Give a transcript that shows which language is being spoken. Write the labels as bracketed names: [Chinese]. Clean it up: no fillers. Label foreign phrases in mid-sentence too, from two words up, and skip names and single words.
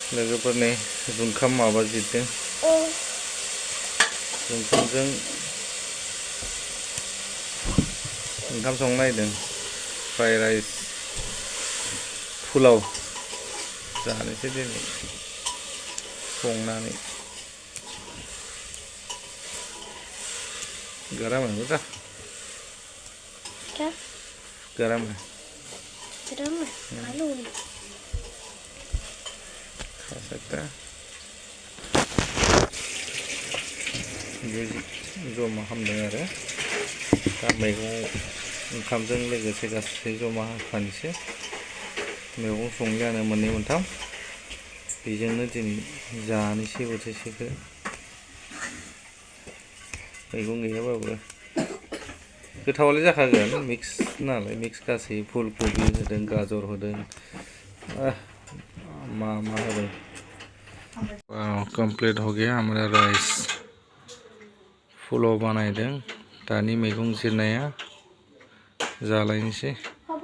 [Bodo] लोगोफोरनि जुंखाम माबा जिरदों जुंखामजों ओंखाम संनो नागिरदों [English] fried rice [Bodo] पुलाव जानोसै दिनै संनानै [Hindi] गरम है बेटा क्या गरम है गरम है आलू खा सकता है ये [Bodo] जमा खालामदों आरो दा मैगं ओंखामजों लोगोसे गासै जमा होफानोसै मैगं संजानो मोननै मोनथाम बेजोंनो दिनै जानोसै बोथिसेखौ मैगं गैयाबाबो गोथावालाय जाखागोन मिक्स नालाय मिक्स गासै फुलकबि होदों गाजर होदों मा होदों [Hindi] कंप्लीट हो गया हमारा राइस पुलाव [Bodo] बानायदों दानि मैगं जिरनाया जालायनोसै